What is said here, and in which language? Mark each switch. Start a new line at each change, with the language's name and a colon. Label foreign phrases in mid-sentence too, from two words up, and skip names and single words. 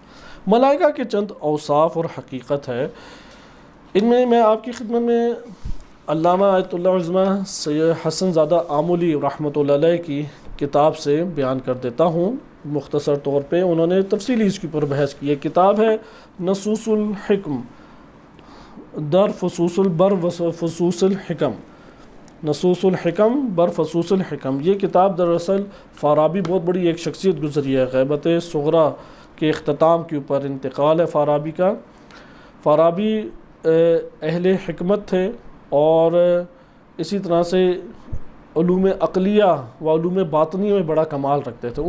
Urdu: ملائکہ کے چند اوصاف اور حقیقت ہے، ان میں آپ کی خدمت میں علامہ آیت اللہ عظمہ سید حسن زادہ آمولی رحمۃ اللہ علیہ کی کتاب سے بیان کر دیتا ہوں مختصر طور پہ۔ انہوں نے تفصیلی اس کے اوپر بحث کی ہے۔ کتاب ہے نصوص الحکم در فصوص بر فصوص الحکم، نصوص الحکم بر فصوص الحکم۔ یہ کتاب دراصل فارابی، بہت بڑی ایک شخصیت گزری ہے، غیبت صغریٰ کے اختتام کے اوپر انتقال ہے فارابی کا۔ فارابی اہل حکمت تھے اور اسی طرح سے علوم عقلیہ و علوم باطنی میں بڑا کمال رکھتے تھے۔